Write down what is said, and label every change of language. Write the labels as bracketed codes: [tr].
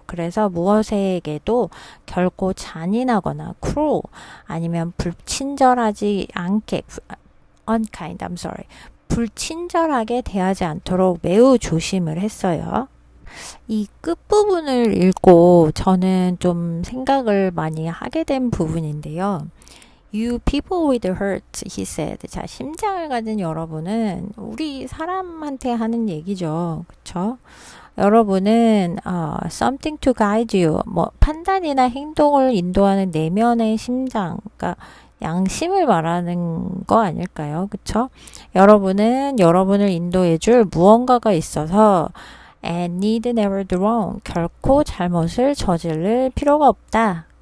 [ko] 그래서 무엇에게도 결코 잔인하거나 cruel 아니면 불친절하지 않게 [en] unkind, I'm sorry. [ko] 불친절하게 대하지 않도록 매우 조심을 했어요. 이 끝부분을 읽고 저는 좀 생각을 많이 하게 된 부분인데요. [en] You people with heart, he said. [ko] 자, 심장을 가진 여러분은 우리 사람한테 하는 얘기죠. 그쵸? 여러분은 [en] something to guide you. [ko] 판단이나 행동을 인도하는 내면의 심장, 그러니까 양심을 말하는 거 아닐까요? 그쵸? 여러분은 여러분을 인도해줄 무언가가 있어서 [en] and need never do wrong. [ko] 결코 잘못을 저지를 필요가 없다.